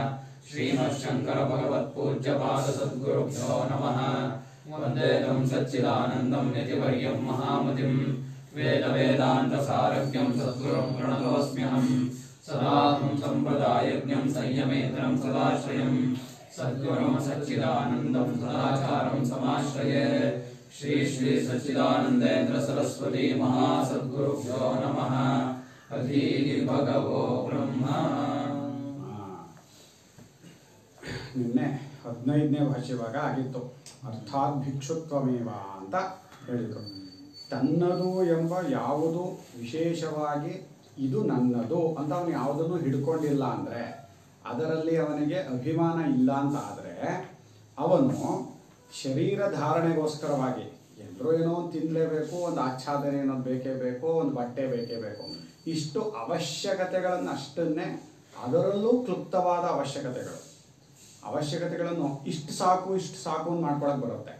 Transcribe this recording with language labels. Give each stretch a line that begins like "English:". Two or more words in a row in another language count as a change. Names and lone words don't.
Sanskrit: श्रीमच्छङ्करभगवत्पूज्यपादसद्गुरुभ्यो नमः वन्दे तं सच्चिदानन्दं यतिवर्यं महामतिं वेदवेदान्तसारज्ञं सद्गुरुं प्रणतोऽस्म्यहं सदाहं सम्प्रदायज्ञं संयमेन्द्रं सदाश्रयं सद्गुरुं सच्चिदानन्दं सदाचारं समाश्रये श्री श्री सच्चिदानंदेन्द्र सरस्वती महासद्गुरुभ्यो नमः अधीः भगवो ब्रह्म
Kannada: ನಿನ್ನೆ 15ನೇ ಭಾಷ್ಯವಾಗ ಆಗಿತ್ತು ಅರ್ಥಾತ್ ಭಿಕ್ಷುತ್ವಮೇವ ಅಂತ ಹೇಳಿದರು. ತನ್ನದು ಎಂಬ ಯಾವುದು ವಿಶೇಷವಾಗಿ ಇದು ನನ್ನದು ಅಂತ ಅವನು ಯಾವುದನ್ನು ಹಿಡ್ಕೊಂಡಿಲ್ಲ ಅಂದರೆ, ಅದರಲ್ಲಿ ಅವನಿಗೆ ಅಭಿಮಾನ ಇಲ್ಲ ಅಂತ ಆದರೆ, ಅವನು ಶರೀರ ಧಾರಣೆಗೋಸ್ಕರವಾಗಿ ಎಲ್ಲರೂ ಏನೋ ಒಂದು ತಿನ್ನಲೇಬೇಕು, ಒಂದು ಆಚ್ಛಾದನೆ ಏನೋದು ಬೇಕೇ ಬೇಕು, ಒಂದು ಬಟ್ಟೆ ಬೇಕೇ ಬೇಕು, ಇಷ್ಟು ಅವಶ್ಯಕತೆಗಳನ್ನು ಅಷ್ಟನ್ನೇ, ಅದರಲ್ಲೂ ಕ್ಲುಪ್ತವಾದ ಅವಶ್ಯಕತೆಗಳನ್ನು ಇಷ್ಟು ಸಾಕು ಅಂತ ಮಾಡ್ಕೊಳಕ್ಕೆ ಬರುತ್ತೆ.